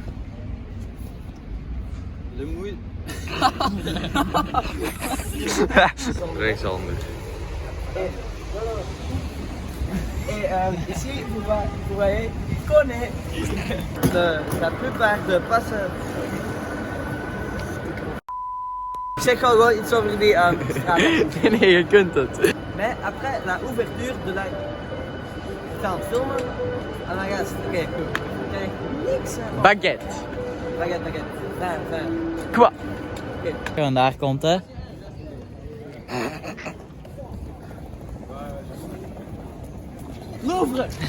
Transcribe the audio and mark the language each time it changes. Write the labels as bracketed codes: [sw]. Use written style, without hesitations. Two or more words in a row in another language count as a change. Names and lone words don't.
[fr] Le musée. [nl] Rechtshandig. [fr] Et ici, vous voyez, il connaît la plupart de passeurs. [nl] Zeg gewoon iets over die straat. Nee, je kunt het. [fr] Mais après la ouverture de la... [nl] Ik ga het filmen. En dan gaat het... Oké, kijk, niks. Baguette. Baguette. Daar. [fr] Quoi? [nl] En daar komt hij. Louvre!